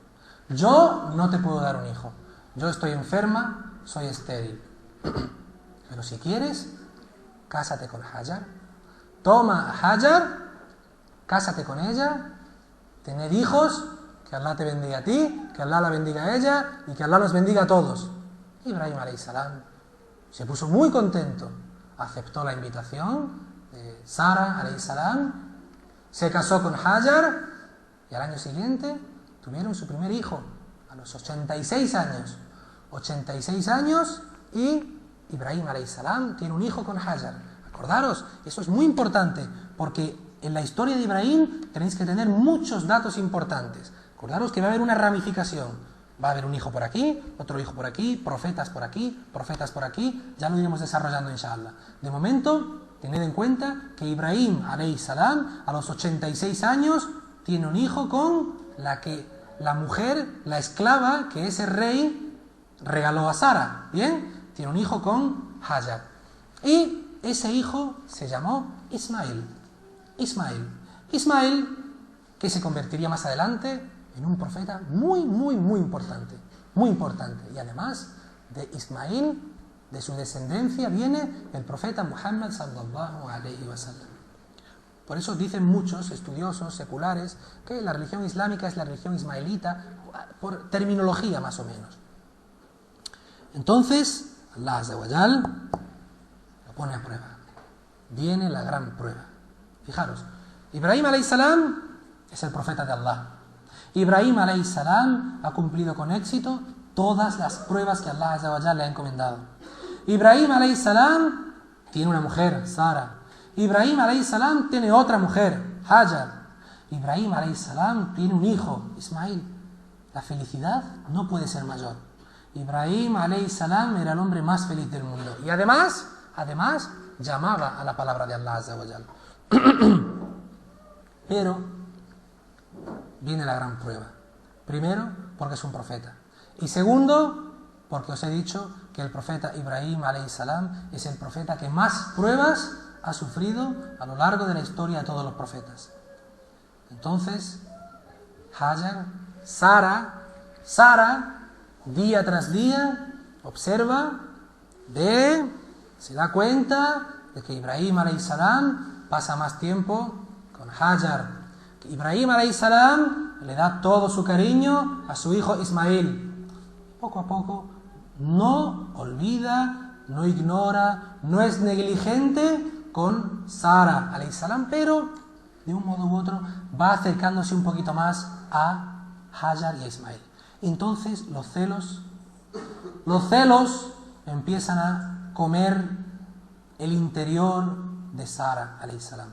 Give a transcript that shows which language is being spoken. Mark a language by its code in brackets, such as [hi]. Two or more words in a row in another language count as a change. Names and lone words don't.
[es] Yo no te puedo dar un hijo. Yo estoy enferma, soy estéril. Pero si quieres, cásate con Hajar. Toma a Hajar, cásate con ella, tener hijos, que Allah te bendiga a ti, que Allah la bendiga a ella y que Allah nos bendiga a todos. Ibrahim [ar] عليه السلام [es] se puso muy contento, aceptó la invitación de Sara [ar] عليه السلام, [es] se casó con Hajar y al año siguiente tuvieron su primer hijo, a los 86 años. 86 años y Ibrahim [ar] عليه السلام [es] tiene un hijo con Hajar. Acordaros, eso es muy importante, porque en la historia de Ibrahim tenéis que tener muchos datos importantes. Acordaros que va a haber una ramificación. Va a haber un hijo por aquí, otro hijo por aquí, profetas por aquí, ya lo iremos desarrollando inshallah. De momento, tened en cuenta que Ibrahim [ar] عليه السلام [es] a los 86 años tiene un hijo con la mujer, la esclava que ese rey regaló a Sara. ¿Bien? Tiene un hijo con Hajar. Y ese hijo se llamó Ismael, que se convertiría más adelante en un profeta muy importante. Y además de Ismael, de su descendencia, viene el profeta Muhammad [ar] صلى الله عليه وسلم. [es] Por eso dicen muchos estudiosos seculares que la religión islámica es la religión ismaelita, por terminología más o menos. Entonces, Allah [ar] عز وجل [es] lo pone a prueba. Viene la gran prueba. Fijaros, Ibrahim [ar] عليه السلام [es] es el profeta de Allah. Ibrahim [ar] عليه السلام [es] ha cumplido con éxito todas las pruebas que Allah [ar] عز وجل [es] le ha encomendado. Ibrahim [ar] عليه السلام [es] tiene una mujer, Sara. Ibrahim [ar] عليه السلام [es] tiene otra mujer, Hajar. Ibrahim [ar] عليه السلام [es] tiene un hijo, Ismail. La felicidad no puede ser mayor. Ibrahim [ar] عليه السلام [es] era el hombre más feliz del mundo. Y además llamaba a la palabra de Allah [ar] عز وجل. [es] Pero viene la gran prueba. Primero, porque es un profeta. Y segundo, porque os he dicho que el profeta Ibrahim [ar] عليه السلام [es] es el profeta que más pruebas ha sufrido a lo largo de la historia de todos los profetas. Entonces, Hajar, Sara, día tras día, observa, ve, se da cuenta de que Ibrahim [ar] عليه السلام [es] pasa más tiempo con Hajar. Que Ibrahim [ar] عليه السلام [es] le da todo su cariño a su hijo Ismail. Poco a poco no olvida, no ignora, no es negligente con Sara [ar] عليه السلام, [es] pero de un modo u otro va acercándose un poquito más a Hajar y a Ismail. Entonces los celos empiezan a comer el interior de Sara [ar] عليه السلام.